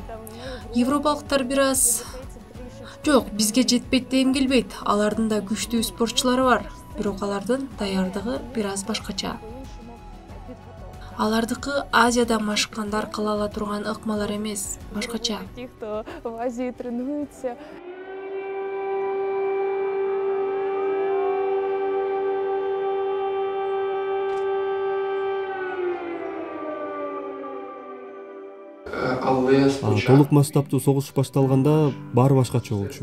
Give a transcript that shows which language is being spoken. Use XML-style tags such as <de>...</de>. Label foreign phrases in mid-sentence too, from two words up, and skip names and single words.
<ky>Европалыктар бир аз жок, бизге жетпейт дегим келбейт. Алардын да күчтүү спортчулары бар, бирок алардын даярдыгы бир аз башкача. Алардыкы Азияда машыккандар кыла ала турган ыкмалар эмес, башкача.</ky> <uk>Ті, хто в Азії тренуються.</uk> <ky>Толук масштабтуу согуш башталганда баары башкача болчу.</ky>